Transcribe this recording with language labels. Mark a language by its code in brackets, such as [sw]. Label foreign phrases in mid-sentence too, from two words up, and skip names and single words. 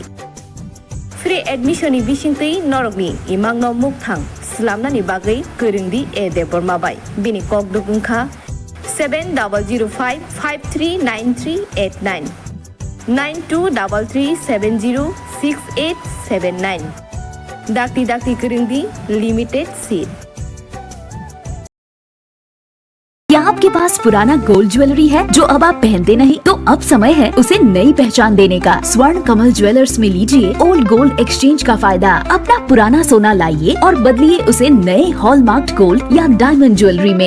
[trp] Free admission ni bisingtui norogni imang no mukthang slamna ni bagai kurindi e debormabai bini kok dukungkha 7005539389 9233706879 dakti kurindi limited seat. [hi] क्या आपके पास पुराना [en] gold jewellery [hi] है जो अब आप पहनते नहीं? तो अब समय है उसे नई पहचान देने का। स्वर्ण कमल ज्वेलर्स में लीजिए [en] old gold exchange [hi] का फायदा। अपना पुराना सोना लाइए और बदलिए उसे नए [en] hallmarked gold [hi] या [en] diamond jewellery [hi] में।